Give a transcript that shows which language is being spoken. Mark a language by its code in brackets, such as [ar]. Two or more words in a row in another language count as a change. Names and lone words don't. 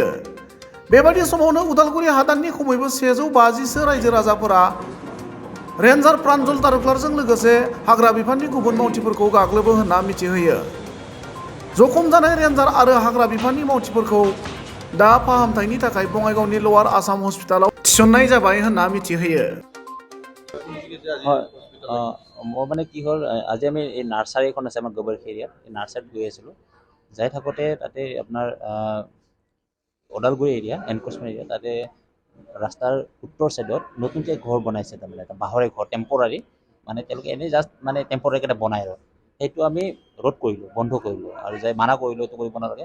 [brx] बेबादि समावनो उदालगुरि हादाननि खमैबो 150 रायजो राजाफोरा रेन्जार प्रान्जल तालुकदारजों लोगोसे हाग्रा बिफाननि गुबुन मावथिफोरखौ गाग्लोबो होनना मिथिहोयो। जखम जानाय रेन्जार आरो हाग्रा बिफाननि मावथिफोरखौ दा फाहामथायनि थाखाय बङाइगावनि लवार आसाम हस्पिटालाव थिसननाय जाबाय होनना मिथिहोयो। [as] মই মানে কি হ'ল আজি আমি এই নাৰ্চাৰী এখন আছে আমাৰ গোবৰখী এৰিয়াত, এই নাৰ্চাৰীত গৈ আছিলোঁ। যাই থাকোঁতে তাতে আপোনাৰ ওদালগুৰি এৰিয়া [en] encroachment area, [as] তাতে ৰাস্তাৰ উত্তৰ ছাইডত নতুনকৈ ঘৰ বনাইছে, তাৰমানে এটা বাঁহৰে ঘৰ টেম্পৰাৰী, মানে তেওঁলোকে এনেই জাষ্ট মানে টেম্পৰাৰীকৈ এটা বনাই আৰু সেইটো আমি ৰোধ কৰিলোঁ, বন্ধ কৰিলোঁ আৰু যাই মানা কৰিলোঁ এইটো কৰিব নালাগে।